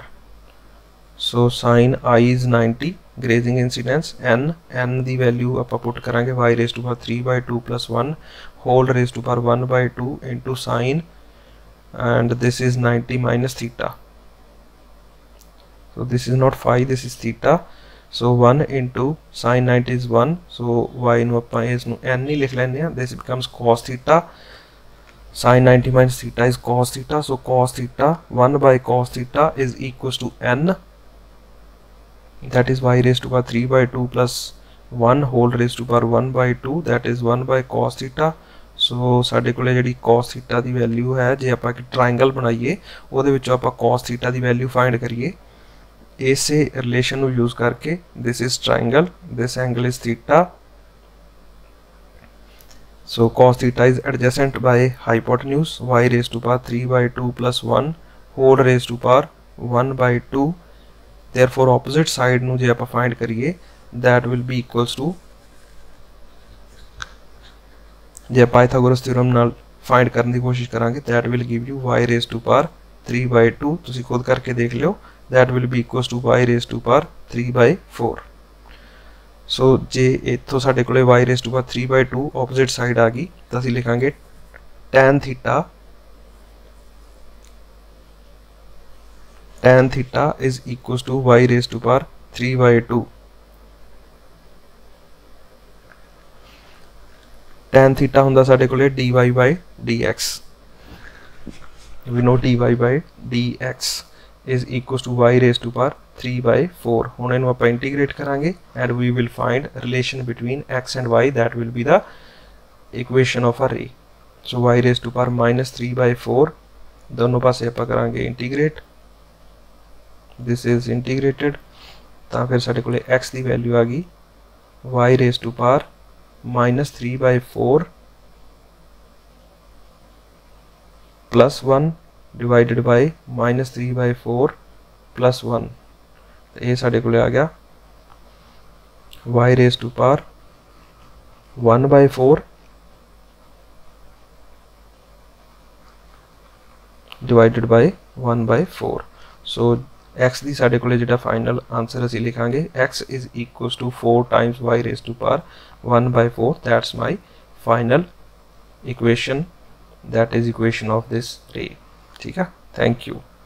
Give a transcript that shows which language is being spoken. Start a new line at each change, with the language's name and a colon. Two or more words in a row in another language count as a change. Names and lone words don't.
English: So sine I is 90, grazing incidence, n the value ਆਪਾਂ put ਕਰਾਂਗੇ y raised to power 3/2 plus 1 whole raised to power 1/2 into sine, and this is 90 minus theta. So this is not phi, this is theta. So 1 into sine 90 is 1, so y
Punjabi: ਨੂੰ ਆਪਾਂ ਇਸ ਨੂੰ n ਹੀ ਲਿਖ ਲੈਂਦੇ ਹਾਂ.
English: This becomes cos theta. Sine 90 minus theta is cos theta, so cos theta 1 by cos theta is equals to n, that is y raised to power 3/2 plus 1 whole raised to power 1/2, that is 1 by cos theta.
Punjabi: So ਸਾਡੇ ਕੋਲੇ ਜਿਹੜੀ
English: cos theta
Punjabi: ਦੀ ਵੈਲਿਊ ਹੈ, ਜੇ ਆਪਾਂ ਇੱਕ ਟ੍ਰਾਇੰਗਲ ਬਣਾਈਏ ਉਹਦੇ ਵਿੱਚੋਂ ਆਪਾਂ
English: cos theta
Punjabi: ਦੀ ਵੈਲਿਊ ਫਾਈਂਡ ਕਰੀਏ ਇਸੇ ਰਿਲੇਸ਼ਨ ਨੂੰ ਯੂਜ਼ ਕਰਕੇ.
English: this is triangle, this angle is theta, so cos theta is adjacent by hypotenuse, y raised to power 3/2 plus 1 whole raised to power 1/2. therefore opposite side
Punjabi: ਨੂੰ ਜੇ ਆਪਾਂ
English: find ਕਰੀਏ that will be equals to,
Punjabi: ਜੇ ਪਾਇਥਾਗੋਰਸ ਥਿਊਰਮ ਨਾਲ find ਕਰਨ ਦੀ ਕੋਸ਼ਿਸ਼ ਕਰਾਂਗੇ
English: that will give you y raised to power 3/2.
Punjabi: ਤੁਸੀਂ ਖੁਦ ਕਰਕੇ ਦੇਖ ਲਿਓ.
English: that will be equals to y raised to power 3/4. so
Punjabi: ਜੇ ਇੱਥੋਂ ਸਾਡੇ ਕੋਲੇ
English: y raised to power 3/2 opposite side
Punjabi: ਆ ਗਈ ਤਾਂ ਅਸੀਂ ਲਿਖਾਂਗੇ
English: tan theta is equals to y raised to power 3/2. tan theta
Punjabi: ਹੁੰਦਾ ਸਾਡੇ ਕੋਲੇ
English: dy by dx. we know dy by dx is equals to y raised to power 3/4.
Punjabi: ਹੁਣ ਇਹਨੂੰ ਆਪਾਂ ਇੰਟੀਗ੍ਰੇਟ ਕਰਾਂਗੇ
English: and we will find relation between x and y, that will be the equation of a ray. so y raised to power minus 3/4
Punjabi: ਦੋਨੋਂ ਪਾਸੇ ਆਪਾਂ ਕਰਾਂਗੇ ਇੰਟੀਗ੍ਰੇਟ.
English: this is integrated,
Punjabi: ਤਾਂ ਫਿਰ ਸਾਡੇ ਕੋਲੇ x ਦੀ ਵੈਲਿਊ ਆ ਗਈ
English: y raised to power minus 3/4 plus 1 divided by minus 3/4 plus 1.
Punjabi: ਇਹ ਸਾਡੇ ਕੋ ਲੇ ਆ ਗਿਆ
English: y raised to power 1/4 divided by 1/4. so x
Punjabi: ਦੀ ਸਾਡੇ ਕੋਲੇ ਜਿਹੜਾ ਫਾਈਨਲ ਆਨਸਰ ਅਸੀਂ ਲਿਖਾਂਗੇ
English: x is equals to 4 times y raised to power 1/4. that's my final equation, that is equation of this ray.
Hindi: ठीक है,
English: thank you.